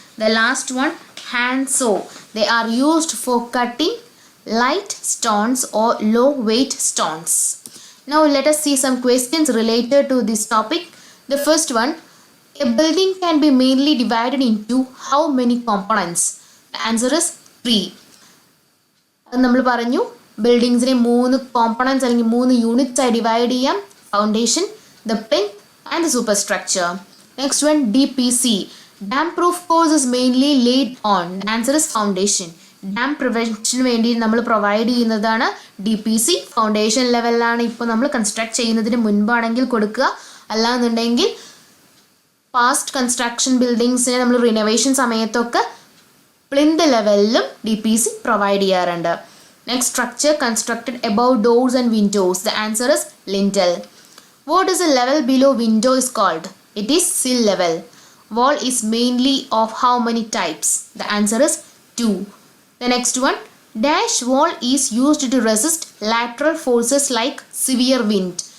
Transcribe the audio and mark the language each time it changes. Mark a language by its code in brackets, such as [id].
[en] The last one, handsaw. They are used for cutting light stones or low weight stones. Now let us see some questions related to this topic. The first one, a building can be mainly divided into how many components? The answer is 3. [ml] നമ്മൾ പറഞ്ഞു ബിൽഡിങ്സിനെ 3 components അല്ലെങ്കിൽ 3 units ആയി divide ചെയ്യാം. [en] Foundation, the plinth and the super structure. Next one, DPC. Damp proof course is mainly laid on. Answer is foundation. [ml] Dam പ്രിവെൻഷന് വേണ്ടി നമ്മൾ provide ചെയ്യുന്നതാണ് DPC. Foundation ലെവലിലാണ് ഇപ്പോൾ നമ്മൾ കൺസ്ട്രക്ട് ചെയ്യുന്നതിന് മുൻപാണെങ്കിൽ കൊടുക്കുക. അല്ലാന്നുണ്ടെങ്കിൽ പാസ്റ്റ് കൺസ്ട്രക്ഷൻ ബിൽഡിങ്സിനെ നമ്മൾ റിനോവേഷൻ സമയത്തൊക്കെ പ്ലിന്ത് ലെവലിലും DPC പ്രൊവൈഡ് ചെയ്യാറുണ്ട്. [en] Next structure constructed above doors and windows. The answer is lintel. What is the level below window is called? It is sill level. Wall is mainly of how many types? The answer is 2. The next one. Dash wall is used to resist lateral forces like severe wind.